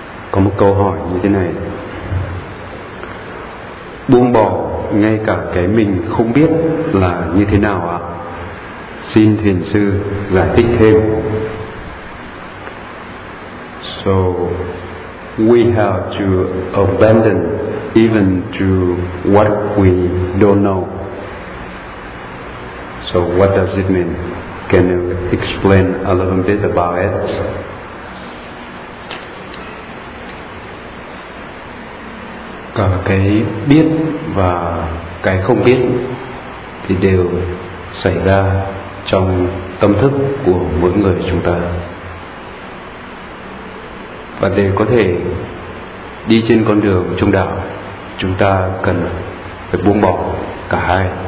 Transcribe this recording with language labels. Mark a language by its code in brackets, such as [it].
[vi] Có một câu hỏi như thế này: buông bỏ ngay cả cái mình không biết là như thế nào ạ? Xin thiền sư giải thích thêm. [en] So we have to abandon even to what we don't know. So what does it mean? Can you explain a little bit about it? [vi] Cả cái biết và cái không biết thì đều xảy ra trong tâm thức của mỗi người chúng ta. Và để có thể đi trên con đường trung đạo, chúng ta cần phải buông bỏ cả hai.